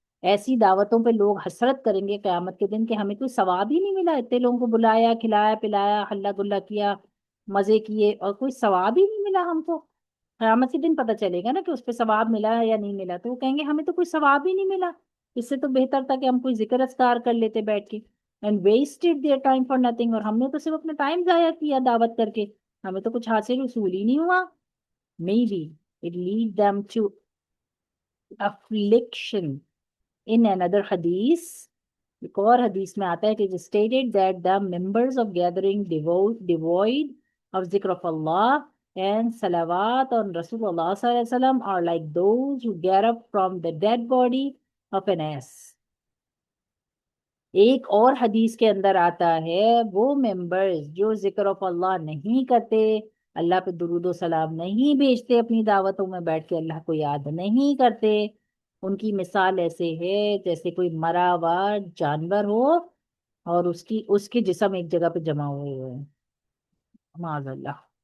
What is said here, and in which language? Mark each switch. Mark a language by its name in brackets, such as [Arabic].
[Urdu] ایسی دعوتوں پہ لوگ حسرت کریں گے قیامت کے دن کہ ہمیں کوئی ثواب ہی نہیں ملا، اتنے لوگوں کو بلایا، کھلایا پلایا، ہلا گلا کیا، مزے کیے، اور کوئی ثواب ہی نہیں ملا ہم کو۔ قیامت کے دن پتہ چلے گا نا کہ اس پہ ثواب ملا یا نہیں ملا، تو وہ کہیں گے ہمیں تو کوئی ثواب ہی نہیں ملا، اس سے تو بہتر تھا کہ ہم کوئی ذکر اذکار کر لیتے بیٹھ کے، [English] and wasted their time for nothing, [Urdu] اور ہم نے تو صرف اپنا ٹائم ضائع کیا دعوت کر کے، ہمیں تو کچھ حاصل حصول ہی نہیں ہوا۔ [English] Maybe it lead them to affliction. In another hadith, [Urdu] ایک اور حدیث میں آتا ہے کہ [English] stated that the members of gathering devoid of ذکر of Allah and salawat on Rasulullah sallallahu alaihi wasallam are like those who get up from the dead body of an ass. [Urdu] ایک اور حدیث کے اندر آتا ہے وہ ممبرز جو ذکر آف اللہ نہیں کرتے، اللہ پہ درود و سلام نہیں بھیجتے، اپنی دعوتوں میں بیٹھ کے اللہ کو یاد نہیں کرتے، ان کی مثال ایسے ہے جیسے کوئی مرا ہوا جانور ہو اور اس کے جسم ایک جگہ پہ جمع ہوئے ہوئے ہیں، معاذ اللہ،